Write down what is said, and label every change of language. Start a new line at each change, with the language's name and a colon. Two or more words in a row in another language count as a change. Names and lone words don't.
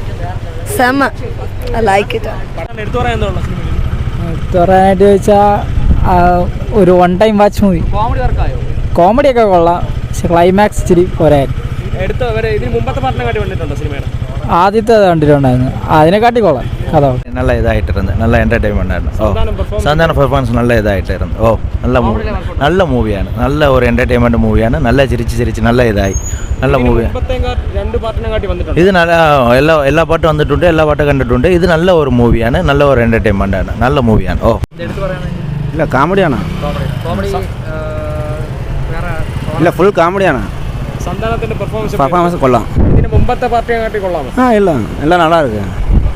English: സെമ്മ. I like it.
Malayalam: എടുത്തു പറയാനായിട്ട് ചോദിച്ചാൽ ഒരു 1
English: time watch movie.
Malayalam: കോമഡി വർക്കായോ? കോമഡിയൊക്കെ കൊള്ളാം, പക്ഷെ ക്ലൈമാക്സ് ഇച്ചിരി പോരായിരുന്നു. ഇതിന് മുമ്പത്തെ പാർട്ടിനെ കാട്ടി വന്നിട്ടുണ്ടോ സിനിമയുടെ? ആദ്യത്തെ കണ്ടിട്ടുണ്ടായിരുന്നു, അതിനെക്കാട്ടി കൊള്ളാം കഥ.
Tamil: நல்ல இதாகிட்டிருந்து, நல்ல என்டர்டைன்மெண்ட் ஆയിരുന്നു. சந்தான பெர்ஃபார்மன்ஸ் நல்ல இதாகிட்டிருந்து. நல்ல மூவிയാണ്, நல்ல ஒரு என்டர்டைன்மெண்ட் மூவிയാണ്.
Malayalam: നല്ല ചിരിച്ച് നല്ല ഇതായി, നല്ല മൂവിയാണ്. 2 പാർട്ടിനെ കാട്ടി വന്നിട്ടുണ്ട്. ഇത് നല്ല എല്ലാ പാട്ടും വന്നിട്ടുണ്ട്, എല്ലാ പാട്ടും കണ്ടിട്ടുണ്ട്. ഇത് നല്ല ഒരു മൂവിയാണ്, നല്ല ഒരു എൻ്റർടൈൻമെൻ്റ് ആണ്, നല്ല മൂവിയാണ്. ഇല്ല കോമഡിയാണ്. ഇല്ല ഫുൾ കോമഡിയാണ്. സന്താനത്തിന്റെ പെർഫോമൻസ് കൊള്ളാം. ഇതിന് മുമ്പത്തെ പാർട്ടിയെ കാട്ടി കൊള്ളാമോ? ഇല്ല എല്ലാം
Tamil: நல்லா இருக்கு.